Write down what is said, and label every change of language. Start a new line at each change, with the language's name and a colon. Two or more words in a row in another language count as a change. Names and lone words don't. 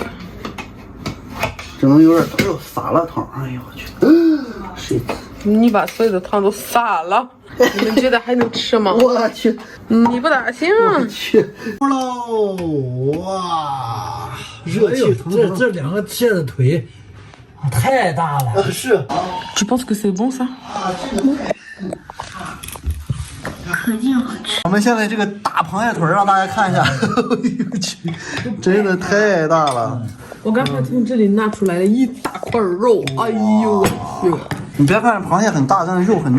Chinese: 只能有点，哎呦，撒了汤，哎呦我去，谁？你把所有的汤都撒了，你们觉得还能吃吗？我去，你不大行啊！我去，喽，哇，热气腾腾。这2个蟹的腿太大了。是。
French: Tu penses que c'est bon ça？
Chinese: 肯定好吃。我们现在这个大螃蟹腿让大家看一下，哎呦去，真的太大了。我刚才从这里拿出来了一大块肉，哎呦我去！你别看螃蟹很大，但是肉很嫩。